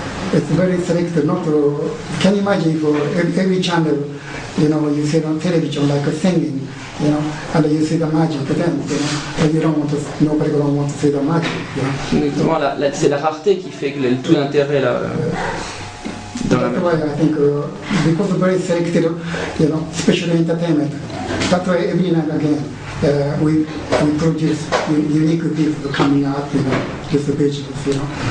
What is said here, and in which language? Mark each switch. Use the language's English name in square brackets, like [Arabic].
[English] It's very selected, not to, can you imagine if every channel, you know, you see on television like singing, you know, and you see the magic then, you know, and you don't want to, nobody don't want to see the magic, you know. [French] C'est la rareté qui fait que tout l'intérêt là. [English] That's why I think, because of very selected, you know, special entertainment, that's why every now and again we produce unique people coming up, you know, just the business, you know.